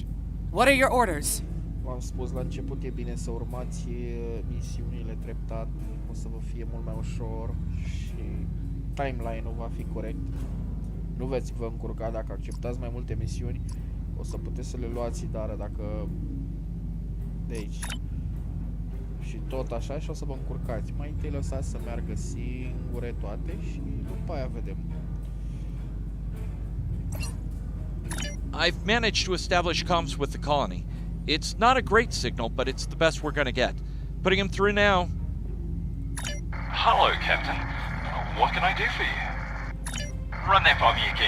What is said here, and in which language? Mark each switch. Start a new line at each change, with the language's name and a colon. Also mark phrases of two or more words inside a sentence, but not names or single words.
English: What are your orders?
Romanian: V-am spus la început, e bine să urmați misiunile treptat, o să vă fie mult mai ușor și timeline-ul va fi corect. Nu veți vă încurca dacă acceptați mai multe misiuni, o să puteți să le luați, dar dacă de aici și tot așa și o să vă încurcați. Mai întâi lăsați să meargă singure toate și după aia vedem.
English: I've managed to establish comms with the colony. It's not a great signal, but it's the best we're gonna get. Putting him through now. Hello, Captain. What can I do for you? Run that by me again.